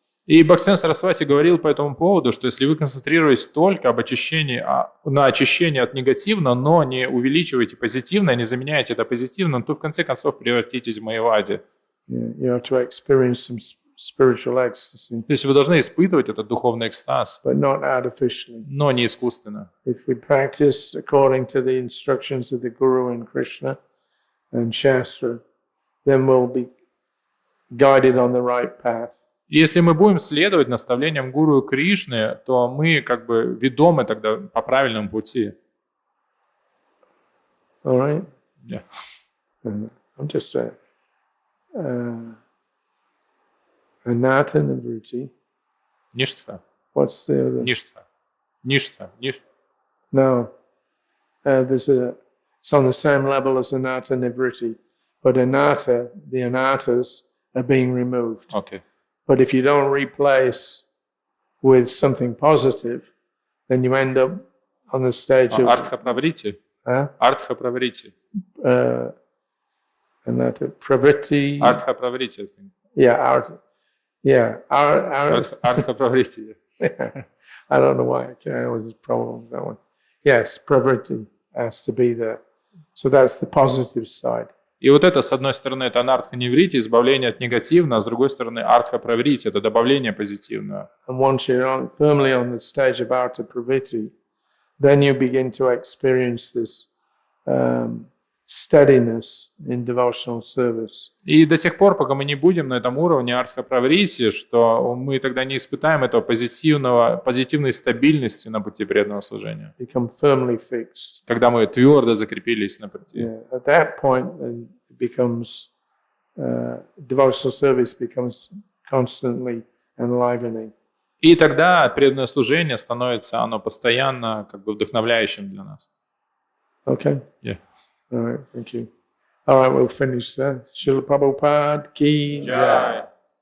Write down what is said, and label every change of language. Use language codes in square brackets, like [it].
[ru] И Бхактисиддханта Сарасвати говорил по этому поводу, что если вы концентрируетесь только об очищении, на очищении от негативного, но не увеличиваете позитивное, не заменяете это позитивным, то в конце концов превратитесь в Майявади. [en] You have to experience some spiritual ecstasy. [ru] То есть вы должны испытывать этот духовный экстаз, [en] But not artificially. [ru] но не искусственно. [en] If we practice according to the instructions of the Guru and Krishna and Shastra, then we'll be guided on the right path. [ru] И если мы будем следовать наставлениям Гуру и Кришны, то мы как бы ведомы тогда по правильному пути. [en] All right? Yeah. I'm just saying. Anartha nivritti. [ru] Ништха. [en] What's the other? [ru] Ништха. Ништха. [en] No. It's on the same level as anartha nivritti, but anartha, the anarthas are being removed. [ru] Окей. [en] But if you don't replace with something positive, then you end up on the stage of [ru] Артха праврити. Артха праврити. [en] anartha pravritti. [ru] Артха праврити. [en] Yeah, Yeah, our [ru] Артха-праврити. [en] I don't know why I always have a problem with that one. Yes, pravriti has to be there. So that's the positive side. [ru] И вот это, с одной стороны, это анартха-неврити, избавление от негативного, а с другой стороны, артха-праврити, это добавление позитивного. [en] And once you're firmly on the stage of artha pravritti, then you begin to experience this steadiness in devotional service. [ru] И до тех пор, пока мы не будем на этом уровне артха-праврити, что мы тогда не испытаем этого позитивной стабильности на пути преданного служения. [en] Become firmly fixed. [ru] Когда мы твердо закрепились на пути. [en] Yeah. At that point, then it becomes devotional service becomes constantly enlivening. [ru] И тогда преданное служение становится, оно постоянно как бы вдохновляющим для нас. [en] Okay. Yeah. All right. Thank you. All right. We'll finish there. Srila Prabhupada ki jai.